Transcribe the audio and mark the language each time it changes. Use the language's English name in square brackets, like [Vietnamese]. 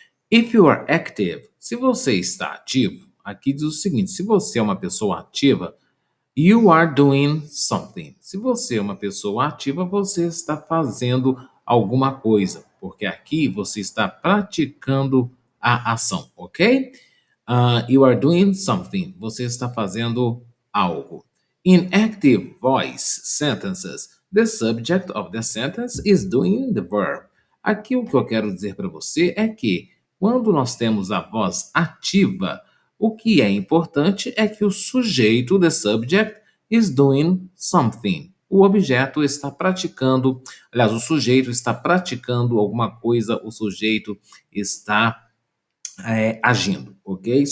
[English] If you are active, [Portuguese] se você está ativo, aqui diz o seguinte: se você é uma pessoa ativa, [English] you are doing something. [Portuguese] Se você é uma pessoa ativa, você está fazendo alguma coisa, porque aqui você está praticando a ação, ok? [English] You are doing something. [Portuguese] Você está fazendo algo. [English] In active voice sentences, the subject of the sentence is doing the verb. [Portuguese] Aqui o que eu quero dizer para você é que quando nós temos a voz ativa, o que é importante é que o sujeito, the subject, [English] is doing something. [Portuguese] O objeto está praticando, aliás, o sujeito está praticando alguma coisa, o sujeito está agindo, ok?